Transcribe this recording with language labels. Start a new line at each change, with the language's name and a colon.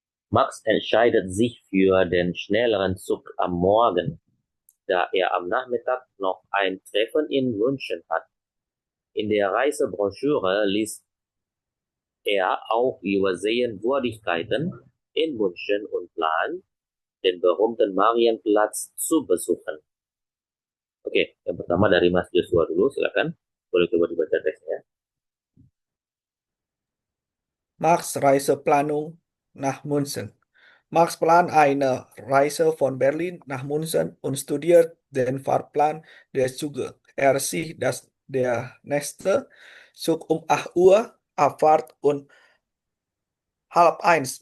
German: Max entscheidet sich für den schnelleren Zug am Morgen, da er am Nachmittag noch ein Treffen in München hat. In der Reisebroschüre liest er auch über Sehenswürdigkeiten in München und plant, den berühmten Marienplatz zu besuchen.
Indonesian: Oke, yang pertama dari Mas Joshua dulu, silakan. Boleh coba dibaca teksnya.
German: Max Reiseplanung nach München. Max plant eine Reise von Berlin nach München und studiert den Fahrplan der Züge. Er sieht, dass der nächste Zug um 8 Uhr abfahrt und halb eins.